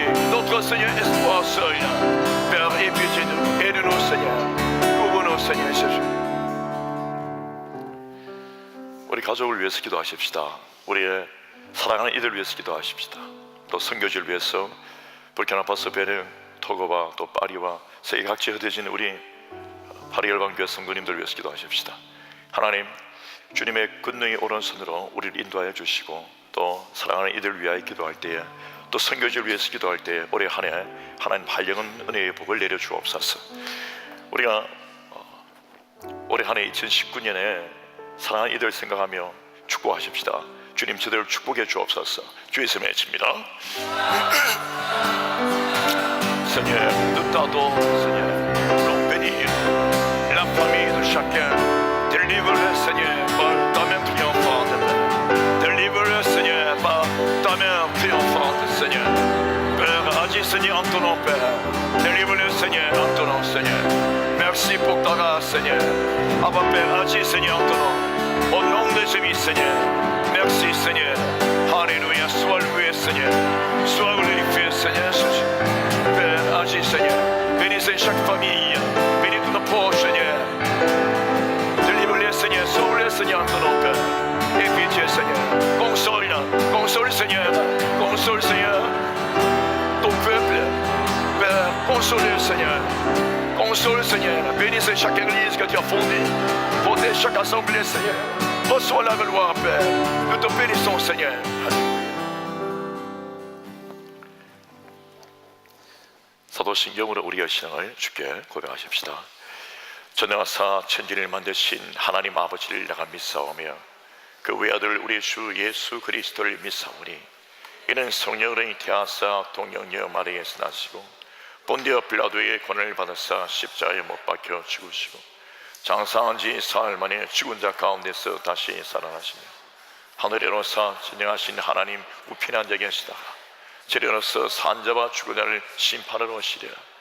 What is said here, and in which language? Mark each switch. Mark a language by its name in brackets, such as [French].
[French] notre Seigneur espoir Seigneur. Père, épuisez-nous, aide-nous Seigneur. [Korean] 구원을 [French] Seigneur Jésus. [Korean] 우리 가족을 위해서 기도하십시다. 우리의 사랑하는 이들 위해서 기도하십시다. 또 선교지를 위해서 부르키나파소, 베닝, 토고와 또 파리와 세계 각지에 흩어진 우리 파리열방교회 성도님들 위해서 기도하십시다. 하나님, 주님의 권능이 오른손으로 우리를 인도하여 주시고 또 사랑하는 이들 위하여 기도할 때에 또 선교지를 위해서 기도할 때에 올해 한 해 하나님 반영은 은혜의 복을 내려 주옵소서. 우리가 올해 한 해 2019년에 사랑하는 이들 생각하며 축복하십시다. 주님 저들을 축복해 주옵소서. 주의 이름에 외칩니다. [French] Seigneur, nous t'adorons, Seigneur. Nous bénir la famille de chacun. Délivre-le, Seigneur, par ta main triomphante. Délivre-le, Seigneur, par ta main triomphante, Seigneur. Père, agis, Seigneur, en ton nom, Père. Délivre-le, Seigneur, en ton nom, Seigneur. Merci pour ta grâce, Seigneur. Abba, Père, agis, Seigneur, en ton nom. Au nom de Jésus, Seigneur. Merci, Seigneur. Alléluia. Sois loué, Seigneur. Sois glorifié, Seigneur Jésus. Père, agis, Seigneur. Bénissez chaque famille. Bénis tous nos proches, Seigneur. Délivre-les, Seigneur. Sauve-les, Seigneur, en ton nom, Père. Et pitié, Seigneur. Console, console, Seigneur. Console, Seigneur. Ton peuple. Père, console, Seigneur. Console, Seigneur. Bénissez chaque église que tu as fondée. Protège chaque assemblée, Seigneur. Reçois la gloire, Père. Nous te bénissons, Seigneur. Alléluia. [Korean] 사도신경으로 우리의 신앙을 주께 고백하십시다. 전능하사 천지를 만드신 하나님 아버지를 내가 믿사오며 그 외아들 우리 주 예수 그리스도를 믿사오니 이는 성령으로 잉태하사 동정녀 마리아에서 나시고 본디오 빌라도의 권을 받아사 십자가에 못 박혀 죽으시고 장사한 지 사흘 만에 죽은 자 가운데서 다시 살아나시며 하늘에 오르사 진행하신 하나님 우편에 앉아 계시다가 재련으로서 산자와 죽은 자를 심판하러 오시리라.